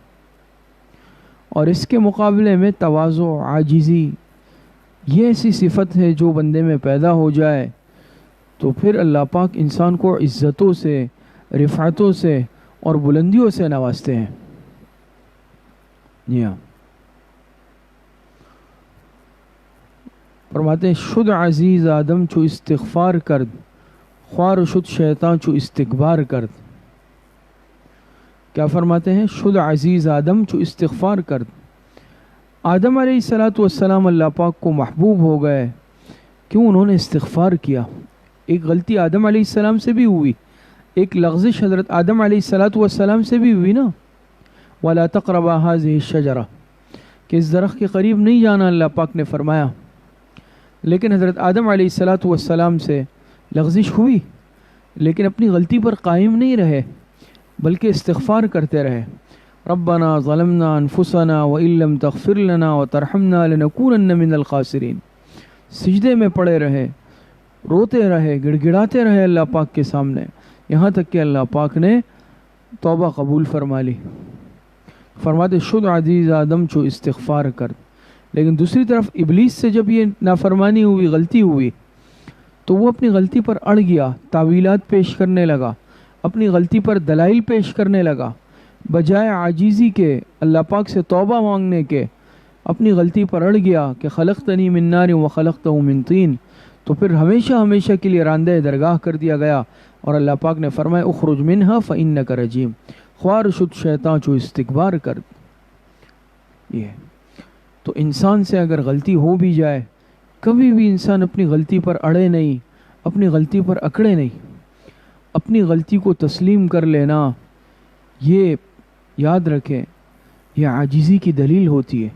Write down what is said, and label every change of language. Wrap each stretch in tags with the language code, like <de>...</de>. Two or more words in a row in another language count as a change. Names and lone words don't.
<ur>اور اس کے مقابلے میں تواضع، عاجزی یہ ایسی صفت ہے جو بندے میں پیدا ہو جائے تو پھر اللہ پاک انسان کو عزتوں سے، رفعتوں سے اور بلندیوں سے نوازتے ہیں. جی ہاں. فرماتے ہیں</ur> <fa>شد عزیز آدم چو استغفار کرد، خوار شد شیطان چو استکبار کرد.</fa> <ur>کیا فرماتے ہیں؟</ur> <fa>شد عزیز آدم چو استغفار کرد.</fa> <ur>آدم</ur> <ar>علیہ السلام</ar> <ur>اللہ پاک کو محبوب ہو گئے کیوں؟ انہوں نے استغفار کیا. ایک غلطی آدم</ur> <ar>علیہ السلام</ar> <ur>سے بھی ہوئی، ایک لغزش حضرت آدم</ur> <ar>علیہ السلام</ar> <ur>سے بھی ہوئی نا.</ur> <ar>وَلَا تَقْرَبَا هَذِهِ الشَّجَرَةَ،</ar> <ur>کہ اس درخت کے قریب نہیں جانا اللہ پاک نے فرمایا. لیکن حضرت آدم</ur> <ar>علیہ السلام</ar> <ur>سے لغزش ہوئی، لیکن اپنی غلطی پر قائم نہیں رہے بلکہ استغفار کرتے رہے.</ur> <ar>ربنا ظلمنا انفسنا وان لم تغفر لنا وترحمنا لنكونن من الخاسرین.</ar> <ur>سجدے میں پڑے رہے، روتے رہے، گڑ گڑاتے رہے اللہ پاک کے سامنے، یہاں تک کہ اللہ پاک نے توبہ قبول فرما لی.</ur> <fa>فرماتے شد عزیز آدم چو استغفار کر.</fa> <ur>لیکن دوسری طرف ابلیس سے جب یہ نافرمانی ہوئی، غلطی ہوئی، تو وہ اپنی غلطی پر اڑ گیا، تعویلات پیش کرنے لگا، اپنی غلطی پر دلائل پیش کرنے لگا. بجائے عاجزی کے، اللہ پاک سے توبہ مانگنے کے، اپنی غلطی پر اڑ گیا کہ</ur> <ar>خلقتنی من نار وخلقتہ من طین.</ar> <ur>تو پھر ہمیشہ ہمیشہ کے لیے راندہ درگاہ کر دیا گیا، اور اللہ پاک نے فرمایا</ur> <ar>اخرج منہا فإنک رجیم.</ar> <fa>خوار شد شیطان چو استکبار کر.</fa> <ur>یہ تو انسان سے اگر غلطی ہو بھی جائے، کبھی بھی انسان اپنی غلطی پر اڑے نہیں، اپنی غلطی پر اکڑے نہیں. اپنی غلطی کو تسلیم کر لینا، یہ یاد رکھیں، یہ عاجزی کی دلیل ہوتی ہے.</ur>